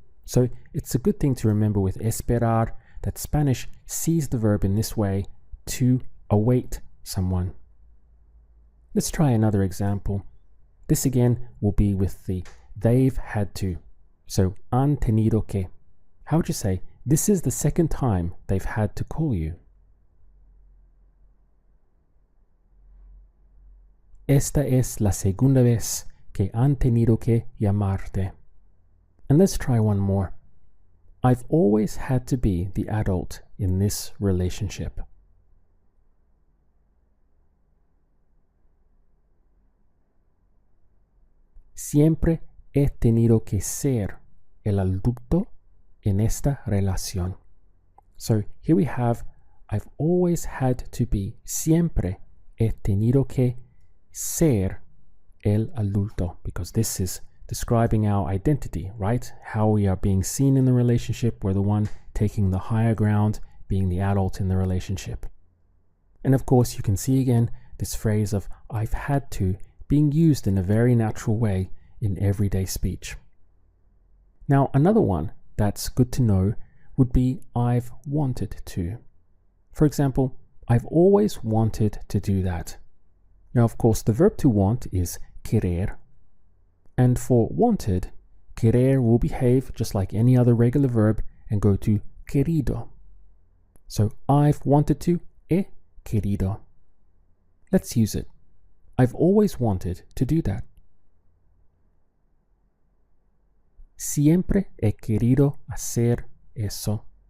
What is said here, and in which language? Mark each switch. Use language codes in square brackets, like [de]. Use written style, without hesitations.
[en] So it's a good thing to remember with esperar that Spanish sees the verb in this way, to await someone. Let's try another example. This again will be with the they've had to. So han tenido que. How would you say, this is the second time they've had to call you? [es] Esta es la segunda vez que han tenido que llamarte. [en] And let's try one more. I've always had to be the adult in this relationship. [es] Siempre he tenido que ser el adulto en esta relación. [en] So here we have, I've always had to be, siempre he tenido que ser el adulto, because this is describing our identity, right? How we are being seen in the relationship. We're the one taking the higher ground, being the adult in the relationship. And of course, you can see again this phrase of I've had to being used in a very natural way in everyday speech. Now, another one that's good to know would be I've wanted to. For example, I've always wanted to do that. Now, of course, the verb to want is querer. And for wanted, querer will behave just like any other regular verb and go to querido. So I've wanted to, he querido. Let's use it. I've always wanted to do that. [es] Siempre he querido hacer eso.